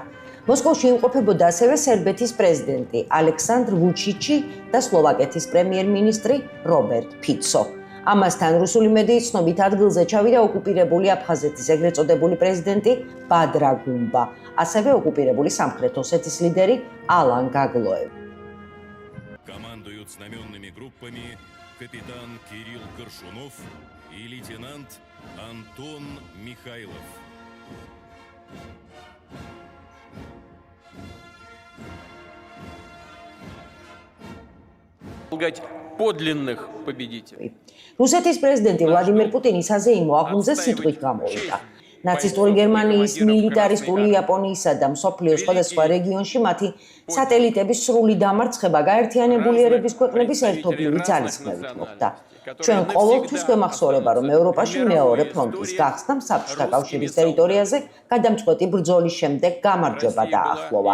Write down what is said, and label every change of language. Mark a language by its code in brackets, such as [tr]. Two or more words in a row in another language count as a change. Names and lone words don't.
[ka] მოსკოვში იმყოფებოდა ასევე სერბეთის პრეზიდენტი ალექსანდრ ვუჩიჩი და სლოვაკეთის პრემიერ-მინისტრი რობერტ ფიცო. ამასთან რუსული მედიის ცნობით ადგილზე ჩავიდა ოკუპირებული აფხაზეთის ეგრეთ წოდებული პრეზიდენტი ბადრა გუმბა, ასევე ოკუპირებული სამხრეთ ოსეთის ლიდერი ალან გაგლოევი. [ru] Командуют знаменными группами капитан Кирилл Коршунов и лейтенант Антон Михайлов. Подлинных победителей. [ka] რუსეთის პრეზიდენტი ვლადიმერ პუტინი საზეიმო აღლუმზე სიტყვით გამოვიდა. ნაცისტური გერმანიის, მილიტარისტული იაპონიისა და მსოფლიოს სხვადასხვა რეგიონში მათი სატელიტების სრული დამარცხება გაერთიანებული ერების ქვეყნების ერთობლივი ძალისხმევით მოხდა. ჩვენ ყოველთვის გვემახსოვრება, რომ ევროპაში მეორე ფრონტის გახსნა საბჭოთა კავშირის ტერიტორიაზე გადამწყვეტი ბრძოლის შემდეგ გამარჯვება დაახლოვა.